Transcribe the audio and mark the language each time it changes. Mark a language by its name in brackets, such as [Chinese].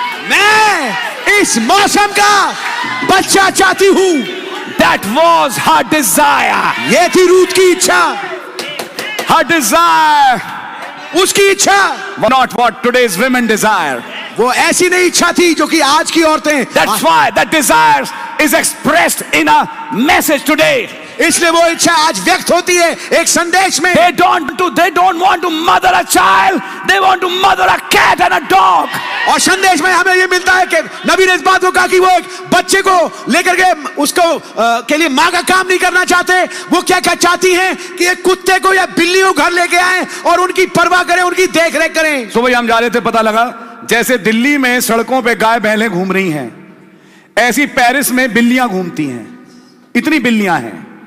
[Hindi] मैं इस मौसम का बच्चा चाहती हूं। [English] That was her desire. [Hindi] ये थी रूथ की इच्छा। [English] her desire, [Hindi] उसकी इच्छा, [English] Not what today's women desire. [Hindi] वो ऐसी नहीं इच्छा थी जो कि आज की औरतें। [English] That's why that desire is expressed in a message today. [Hindi] इसलिए वो इच्छा आज व्यक्त होती है एक संदेश में। [English] They don't want to mother a child. They want to mother a cat and a dog. [Hindi] और संदेश में हमें ये मिलता है कि नबी ने इस बात को कहा कि वो एक बच्चे को लेकर के उसको के लिए माँ का काम नहीं करना चाहते। वो क्या चाहती हैं कि एक कुत्ते को या बिल्ली को घर लेके आए और उनकी परवाह करें, उनकी देख रेख करें। सुबह हम जा रहे थे, पता लगा जैसे दिल्ली में सड़कों पे गाय बैलें घूम रही हैं, ऐसी पेरिस में बिल्लियां घूमती हैं। इतनी बिल्लियां हैं।